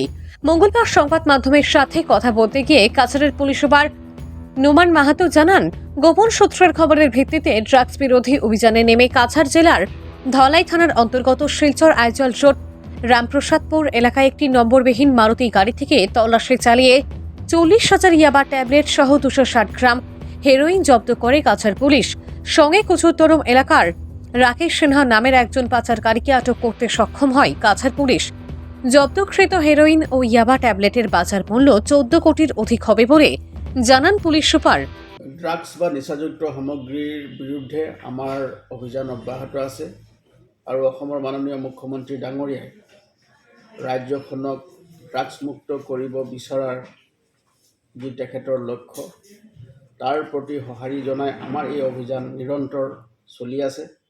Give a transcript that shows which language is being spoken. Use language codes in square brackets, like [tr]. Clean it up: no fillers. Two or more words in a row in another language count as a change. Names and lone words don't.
[bn] মঙ্গলবার সংবাদ মাধ্যমের সাথে কথা বলতে গিয়ে কাছাড়ের পুলিশ সুপার নোমান মাহাতো জানান, গোপন সূত্রের খবরের ভিত্তিতে ড্রাগস বিরোধী অভিযানে নেমে কাছাড় জেলার ধলাই থানার অন্তর্গত শিলচর আইজল রোড রামপ্রসাদপুর এলাকায় একটি নম্বরবিহীন মারুতি গাড়ি থেকে তল্লাশি চালিয়ে 40,000 ইয়াবা ট্যাবলেট সহ 260 গ্রাম হেরোইন জব্দ করে কাছাড় পুলিশ। সঙ্গে কুচুরতরম এলাকার রাকেশ সিনহা নামের একজন পাচারকারীকে আটক করতে সক্ষম হয় কাছাড় পুলিশ। জব্দকৃত হেরোইন ও ইয়াবা ট্যাবলেটের বাজার মূল্য 14 কোটির অধিক হবে বলে জানান পুলিশ সুপার। [as] ড্ৰাগছ বা নিচাযুক্ত সামগ্ৰীৰ বিৰুদ্ধে আমাৰ অভিযান অব্যাহত আছে আৰু অসমৰ মাননীয় মুখ্যমন্ত্ৰী ডাঙৰীয়াই ৰাজ্যখনক ড্ৰাগছমুক্ত কৰিব বিচৰাৰ যি তেখেতৰ লক্ষ্য তাৰ প্ৰতি সঁহাৰি জনাই আমাৰ এই অভিযান নিৰন্তৰ চলি আছে।